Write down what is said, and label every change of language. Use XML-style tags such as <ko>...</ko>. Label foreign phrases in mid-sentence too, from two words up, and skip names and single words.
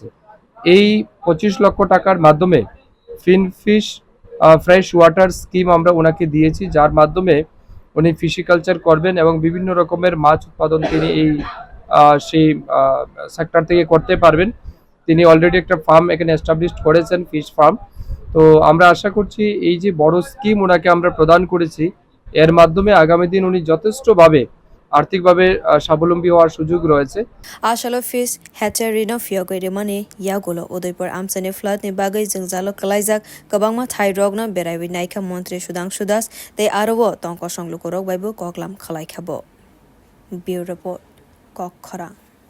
<bn>এই 25 লক্ষ টাকার মাধ্যমে</bn> <en>finfish fresh water scheme</en> <bn>আমরা ওনাকে দিয়েছি, যার মাধ্যমে উনি ফিশিকালচার করবেন এবং বিভিন্ন রকমের মাছ উৎপাদন তিনি এই সেই সেক্টর থেকে করতে পারবেন। তিনি অলরেডি একটা ফার্ম এখানে এস্টাবলিশড করেছেন,</bn> <en>fish farm.</en> <bn>তো আমরা আশা করছি এই যে বড় স্কিম ওনাকে আমরা প্রদান করেছি, এর মাধ্যমে আগামী দিন উনি যথেষ্টভাবে আর্থিকভাবে স্বাবলম্বী হওয়ার সুযোগ রয়েছে।</bn> <trp>Ashalo Fish Hatchery no Fiogori Mani Yagulo Udaipur Amsani Flood ni Bagai Jingzalo Kalaizak Kabangma Thai Rogna Berai Naika Montri Shudangshu Das They Arawo Tonko Songlukorok Baibu Koklam Khalai Khabo</trp> <en>Bureau Report</en> <trp>Kok Khara</trp>